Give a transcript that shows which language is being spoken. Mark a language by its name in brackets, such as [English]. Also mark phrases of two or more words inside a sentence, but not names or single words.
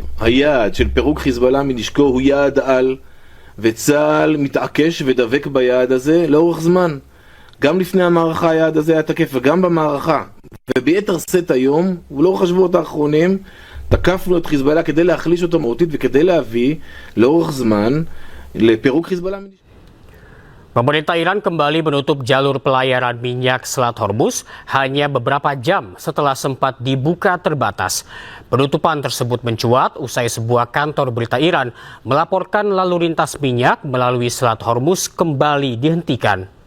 [Hebrew] היעד של פירוק חיזבאללה מנשקו הוא יעד על, וצה"ל מתעקש ודבק ביעד הזה לאורך זמן. גם לפני המערכה היעד הזה היה תקף, וגם במערכה. וביתר סט היום, ולאורך השבועות האחרונים, תקפנו את חיזבאללה כדי להחליש אותו מהותית וכדי להביא לאורך זמן לפירוק חיזבאללה מנשקו. [Indonesian] Pemerintah Iran kembali menutup jalur pelayaran minyak Selat Hormuz hanya beberapa jam setelah sempat dibuka terbatas. Penutupan tersebut mencuat usai sebuah kantor berita Iran melaporkan lalu lintas minyak melalui Selat Hormuz kembali dihentikan.